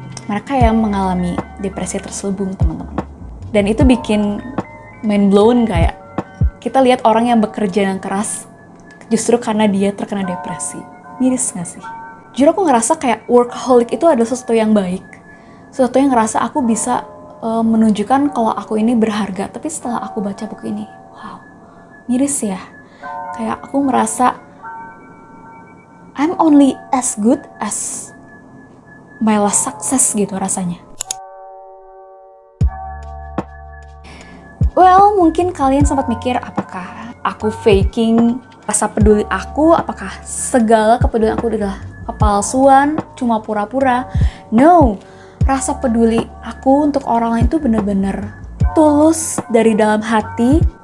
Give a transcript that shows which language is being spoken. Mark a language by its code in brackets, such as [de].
[id] Mereka yang mengalami depresi terselubung, teman-teman. Dan itu bikin [en] mind blown [id] kayak kita lihat orang yang bekerja dengan keras justru karena dia terkena depresi. Miris gak sih? Jujur aku ngerasa kayak workaholic itu adalah sesuatu yang baik. Sesuatu yang ngerasa aku bisa menunjukkan kalau aku ini berharga. Tapi setelah aku baca buku ini, wow, miris ya. Kayak aku merasa [en] I'm only as good as my last success [id] gitu rasanya. Well, mungkin kalian sempat mikir apakah aku faking rasa peduli aku, apakah segala kepedulian aku adalah kepalsuan, cuma pura-pura. No, rasa peduli aku untuk orang lain itu benar-benar tulus dari dalam hati.